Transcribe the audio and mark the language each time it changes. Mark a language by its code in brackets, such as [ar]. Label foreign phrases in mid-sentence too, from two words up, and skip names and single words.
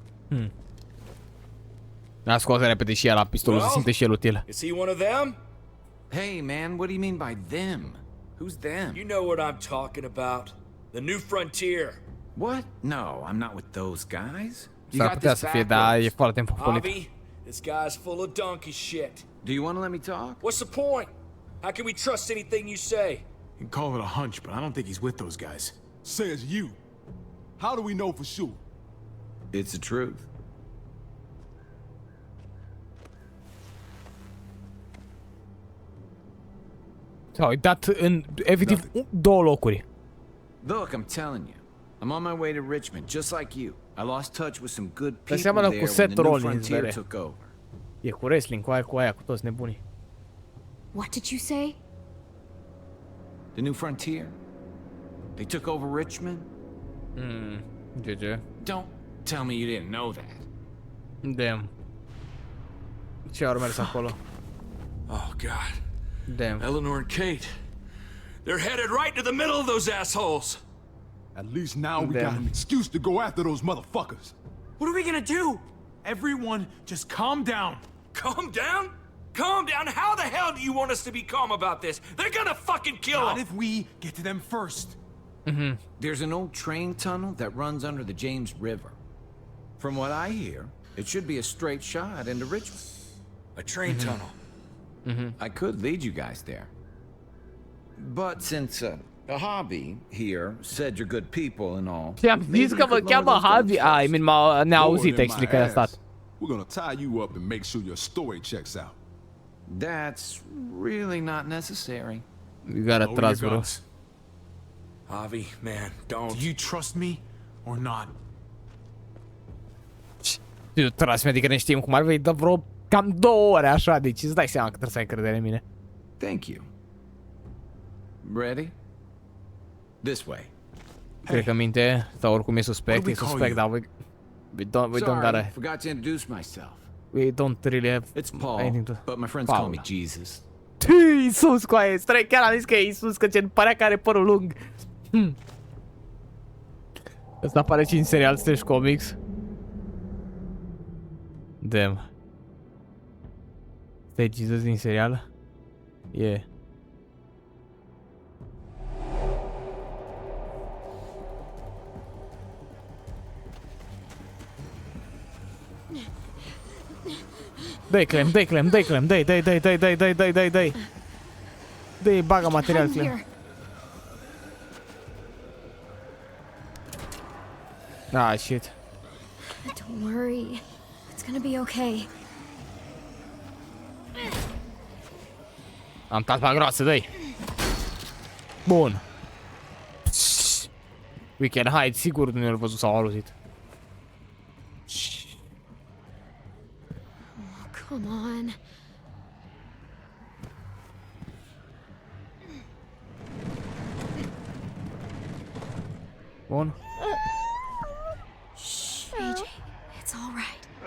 [ro] A scos repede și el la pistolul, se simte și el util. [en] Is he one of them? Hey, man, what do you mean by them? Who's them? You know what I'm talking about. The New Frontier. What? No, I'm not with those guys. You [ro] S-ar [en] got [ro] putea [en] this [ro] să fie, dar e [en] backwards. [ro] foarte înfofolit. [en] Javi, this guy's full of donkey shit. Do you want to let me talk? What's the point? How can we trust anything you say? You can call it a hunch, but I don't think he's with those guys. Says you. How do we know for sure? It's the truth. [ro] S-a uitat în efectiv 2 locuri. [en] Look, I'm telling you. I'm on my way to Richmond, just like you. I lost touch with some good [ro] Dar [en] people [ro] seamănă [en] there [ro] cu [en] when [ro] Seth [en] the New [ro] Rollins, [en] Frontier [ro] bere. [en] took over. [ro] E cu wrestling, cu aia, cu toți nebunii. [en] What did you say? The New Frontier? They took over Richmond? GG. Don't tell me you didn't know that. Damn. [ro] Ce au mers acolo? [en] Oh, God. Damn. Eleanor and Kate. They're headed right to the middle of those assholes. At least now we Damn. got an excuse to go after those motherfuckers. What are we gonna do? Everyone, just calm down. Calm down? Calm down? How the hell do you want us to be calm about this? They're gonna fucking kill Not them. if we get to them first. There's an old train tunnel that runs under the James River. From what I hear, it should be a straight shot into Richmond. A train tunnel. I could lead you guys there. But since a hobby here said you're good people and all. [ro] Și am [en] maybe [ro] zis [en] we [ro] că vă [en] could lower [ro] cheamă [en] those [ro] Harvey. [en] guns I mean, [ro] ne-a auzit, [en] Lord in my [ro] explică a [en] ass. [ro] stat. [en] We're gonna tie you up and make sure your story checks out. That's really not necessary. You gotta Lower trust, your bro. guns. Javi, man, don't. Do you trust me or not? Tu trust me, [ro] adică ne știm cum ar veni, dă vreo cam 2 ore așa, deci îți dai seama că trebuie să ai încredere în mine. [en] Thank you. Ready? This way. [ro] Cred că minte, sau oricum e suspect, [en] What [ro] e [en] do we call [ro] suspect, [en] you? [ro] dar [en] we don't Sorry, gotta, forgot to introduce myself. we don't really have It's Paul, anything to... but my friends call me Paula. Jesus. [ro] Iisus, cu aia, străi, chiar am zis că e Iisus, că ce părea că are părul lung. Ăsta apare și în serial slash comics. Damn. Stai Jesus din serial? [en] Yeah. [ro] Dai Clem, dai Clem, dai Clem, dai, dai, dai, dai, dai, dai, dai, dai, dai. Dai, bagă material, [en] Come [ro] Clem. [en] here. Ah, shit. Don't worry. It's gonna be okay. [ro] Am talpa groasă, dai. Bun. [en] We can hide, [ro] sigur nu ne-l văzut sau auzit. [en] Come on. [ro] Bun. [en] Shh, AJ. It's all right.